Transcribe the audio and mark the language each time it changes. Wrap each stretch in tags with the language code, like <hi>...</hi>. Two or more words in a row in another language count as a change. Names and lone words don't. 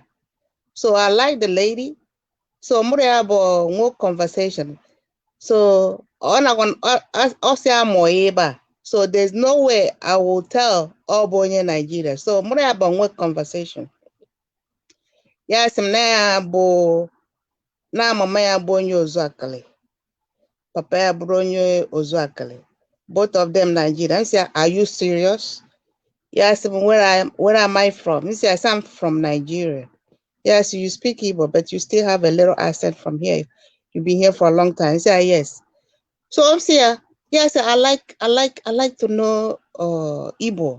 <en>So I like the lady. So we have more conversation. So so there's no way I will tell all Bonye Nigeria. So we have more conversation. Yes,</en> <ig>na mama ya Bonye Ozuakale. Papa ya Bonye Ozuakale.</ig> <en>Both of them Nigerians. Say, are you serious? Yes, where am I from? He says, I'm from Nigeria. Yes, you speak Igbo, but you still have a little accent from here. You've been here for a long time. He said, yes. So I'm saying, yes, I like to know Igbo.</en>